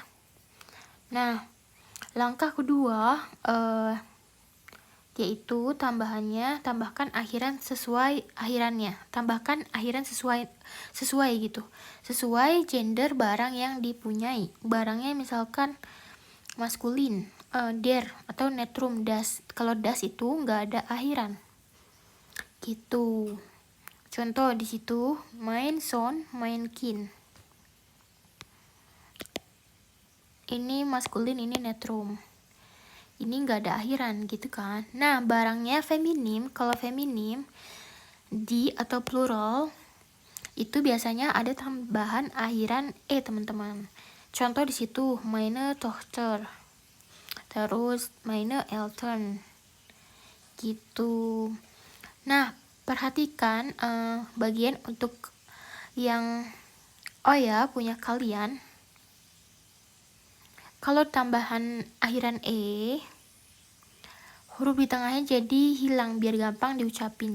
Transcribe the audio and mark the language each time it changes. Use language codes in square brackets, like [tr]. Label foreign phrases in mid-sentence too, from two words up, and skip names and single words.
[id] Nah, langkah kedua yaitu tambahkan akhirannya sesuai gitu, sesuai gender barang yang dipunyai. Barangnya misalkan maskulin, der atau netrum das. Kalau das itu nggak ada akhiran gitu. Contoh di situ [de] mein son, mein kind, [id] ini maskulin, ini netrum, ini nggak ada akhiran gitu kan. Nah, barangnya feminim. Kalau feminim di atau plural itu biasanya ada tambahan akhiran teman-teman. Contoh di situ [de] meine Tochter, [id] terus [de] meine Eltern [id] gitu. Nah, perhatikan bagian untuk yang punya kalian. Kalau tambahan akhiran huruf di tengahnya jadi hilang biar gampang diucapin.